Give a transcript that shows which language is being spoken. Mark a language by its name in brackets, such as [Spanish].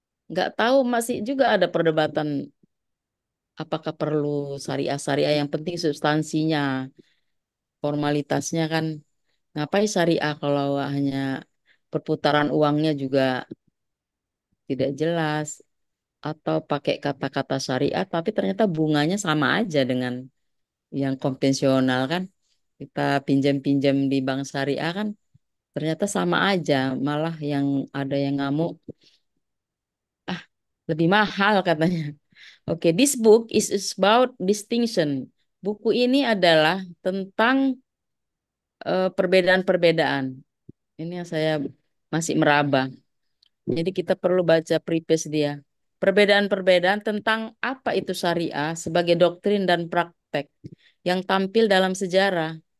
[Indonesian] Nggak tahu masih juga ada perdebatan apakah perlu syariah-syariah yang penting substansinya, formalitasnya kan ngapain syariah kalau hanya perputaran uangnya juga tidak jelas atau pakai kata-kata syariah tapi ternyata bunganya sama aja dengan yang konvensional kan. Kita pinjam-pinjam di bank syariah kan ternyata sama aja, malah yang ada yang ngamuk, ah lebih mahal katanya. [English] Oke, this book is about distinction. [Indonesian] Buku ini adalah tentang perbedaan-perbedaan. Ini yang saya masih meraba. Jadi kita perlu baca preface dia. Perbedaan-perbedaan tentang apa itu syariah sebagai doktrin dan praktek yang tampil dalam sejarah.